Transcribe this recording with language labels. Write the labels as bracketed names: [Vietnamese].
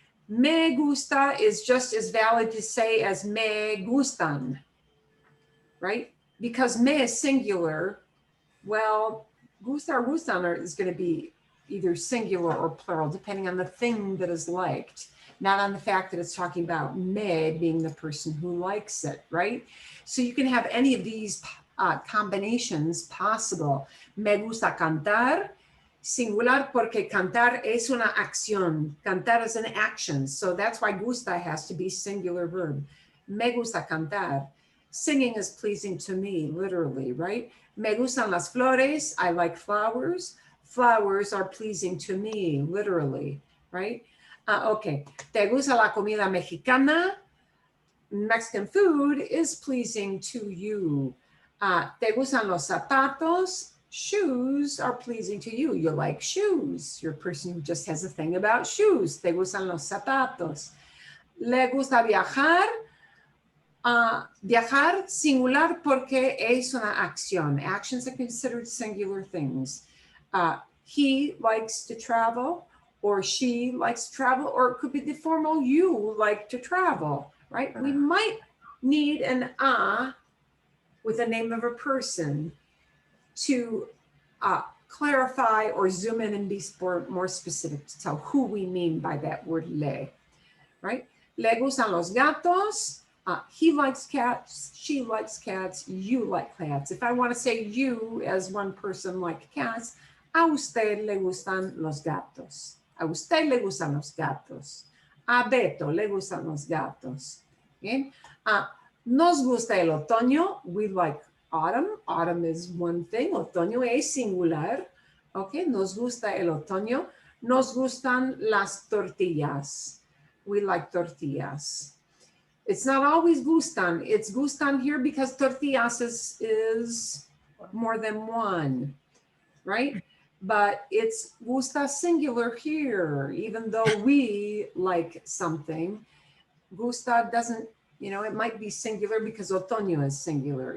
[Spanish] Me gusta [English] is just as valid to say as [Spanish] me gustan, [English] right? Because me is singular. Well, gustar, gustan is going to be either singular or plural, depending on the thing that is liked, not on the fact that it's talking about me being the person who likes it, right? So you can have any of these combinations possible. [Spanish] Me gusta cantar, singular, porque cantar es una acción. [English] Cantar is an action. So that's why gusta has to be singular verb. [Spanish] Me gusta cantar. [English] Singing is pleasing to me, literally, right? [Spanish] Me gustan las flores. [English] I like flowers. Flowers are pleasing to me, literally, right? Okay. [Spanish] ¿Te gusta la comida mexicana? [English] Mexican food is pleasing to you. [Spanish] ¿Te gustan los zapatos? [English] Shoes are pleasing to you. You like shoes. You're a person who just has a thing about shoes. [Spanish] ¿Te gustan los zapatos? ¿Le gusta viajar? Viajar, singular, porque es una acción. [English] Actions are considered singular things. He likes to travel, or she likes to travel, or it could be the formal you like to travel, right? We might need an with the name of a person to clarify or zoom in and be more specific to tell who we mean by that word le, right? [Spanish] Le gustan los gatos. [English] He likes cats, she likes cats, you like cats. If I want to say you as one person like cats, [Spanish] a usted le gustan los gatos. A usted le gustan los gatos. A Beto le gustan los gatos. [English] Okay? [Spanish] Nos gusta el otoño. [English] We like autumn. Autumn is one thing. [Spanish] Otoño es singular. Okay, nos gusta el otoño. Nos gustan las tortillas. [English] We like tortillas. It's not always gustan. It's gustan here because tortillas is more than one, right? But it's gusta singular here, even though we like something. Gusta doesn't, it might be singular because otoño is singular.